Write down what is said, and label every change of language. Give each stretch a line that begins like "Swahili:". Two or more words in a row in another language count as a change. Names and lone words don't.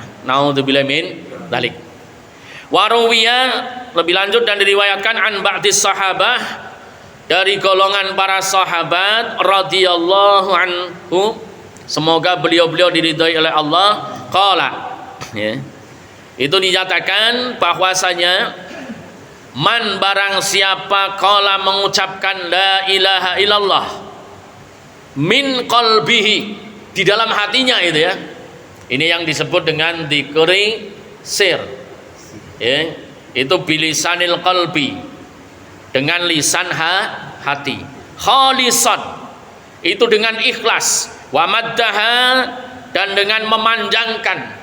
Arabic: نعوذ بالله من ذلك.
Indonesian: Waruwiya, lebih lanjut dan diriwayatkan
Arabic: عن بعض الصحابة,
Indonesian: dari golongan para sahabat
Arabic: رضي الله عنه,
Indonesian: semoga beliau-beliau diridhai oleh Allah, qala ya. Itu dinyatakan bahwasanya man barang siapa qala mengucapkan
Arabic: لا إله إلا الله من قلبه,
Indonesian: di dalam hatinya itu ya. Ini yang disebut dengan
Arabic: ذكر السر.
Indonesian: Ya, itu
Arabic: بلسان القلب,
Indonesian: dengan lisan hati. Khalisan, itu dengan ikhlas.
Arabic: ومدها,
Indonesian: dan dengan memanjangkan.